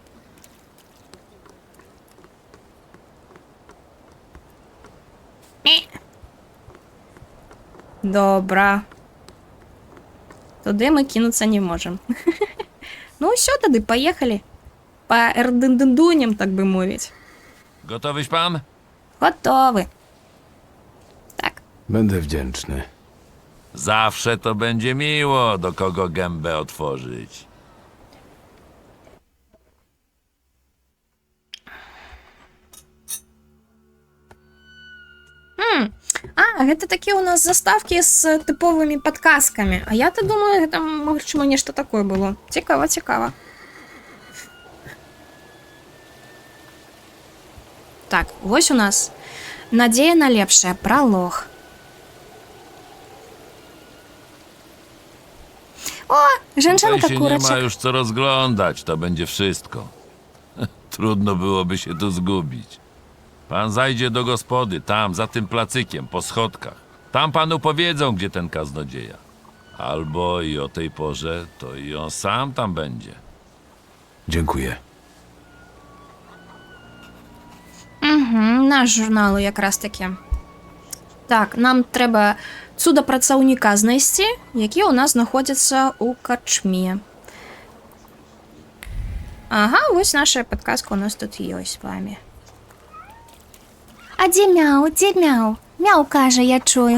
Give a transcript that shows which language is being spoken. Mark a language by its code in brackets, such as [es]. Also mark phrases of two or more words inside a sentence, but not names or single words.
[be] Добра. Туды мы кінуцца не можам. Ну ўсё, тады паехалі. Па эрдындындуням, так бы мовіць. [pl] Gotowyś pan? [be] Готовы. Так. [pl] Będę wdzięczny. Zawsze to będzie miło, do kogo gębę otworzyć. [be] А, гэта такі ў нас заставкі з тыповымі падказкамі. А я-то думаю, гэта, магчыма, нешта такое было. Цікава, цікава. Так, вось у нас надзея на лепшае, пралог. О, [pl] Tutaj [be] жанчынка [pl] się nie ma [be] курачак. [pl] już co rozglądać, to będzie wszystko. Trudno byłoby się tu zgubić. Pan zajdzie do gospody, tam, za tym placykiem, po schodkach. Tam panu powiedzą, gdzie ten kaznodzieja. Albo i o tej porze, to i on sam tam będzie. Dziękuję. [be] Наш журнал якраз таки. Так, нам трэба цудапрацаўніка знайсці, які ў нас знаходзіцца ў карчме. Ага, вось наша падказка у нас тут ёсць з вами. А дзе мяу, дзе мяу? Мяу кажа, я чую.